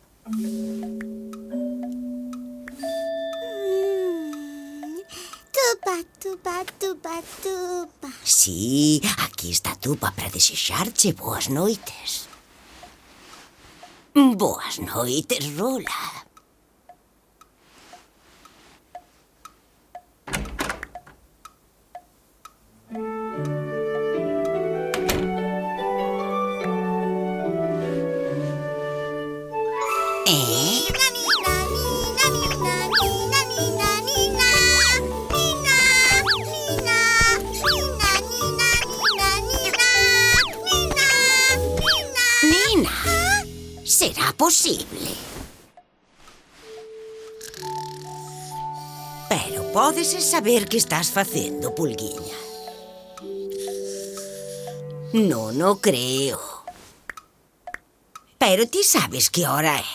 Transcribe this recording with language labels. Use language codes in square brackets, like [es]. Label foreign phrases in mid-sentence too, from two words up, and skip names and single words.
[gl] Tupa, tupa, tupa, tupa. Sí, aquí está Tupa para desexarche boas noites. Boas noites, Rola. Nina, nina, nina, nina, nina, nina, nina. Nina, nina, nina, nina, nina, nina. Nina, será posible? Pero pódese saber que estás facendo, pulguiña? Non o creo. Pero ti sabes que hora é.